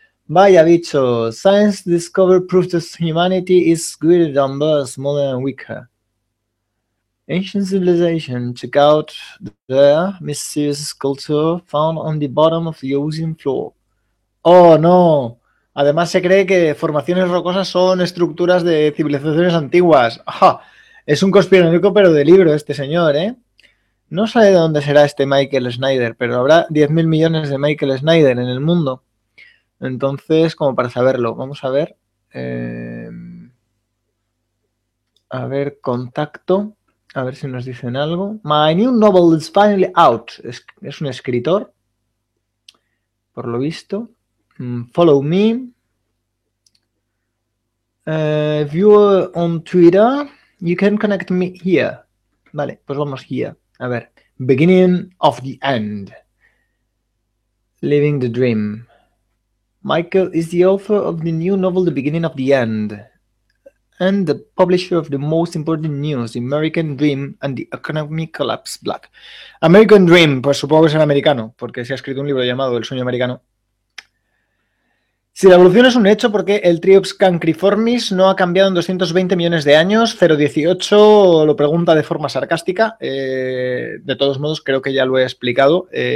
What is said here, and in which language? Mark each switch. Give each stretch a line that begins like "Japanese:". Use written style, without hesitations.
Spanish: Vaya bicho,
English: science discovered proof that humanity is greater than us, smaller and weaker. Ancient civilization, check out the mysterious sculpture found on the bottom of the ocean floor.
Spanish: Oh no, además se cree que formaciones rocosas son estructuras de civilizaciones antiguas. ¡Ja! Es un conspiranoico pero de libro este señor, ¿eh? No sé de dónde será este Michael Schneider, pero habrá 10.000 millones de Michael Schneider en el mundo. Entonces, como para saberlo, vamos a ver. A ver, contacto. A ver si nos dicen algo.
English: My new novel is finally out.
Spanish: Es un escritor. Por lo visto.
English: Follow me. If you're on Twitter, you can connect me here.
Spanish: Vale, pues vamos here. A ver.
English: Beginning of the end. Living the dream. Michael is the author of the new novel The Beginning of the End and the publisher of the most important news, The American Dream and the Economy Collapse Black.
Spanish: American Dream, pues supongo que es en americano, porque se ha escrito un libro llamado El Sueño Americano. Si la evolución es un hecho, ¿por qué el Triops cancriformis no ha cambiado en 220 millones de años? 018 lo pregunta de forma sarcástica. De todos modos, creo que ya lo he explicado.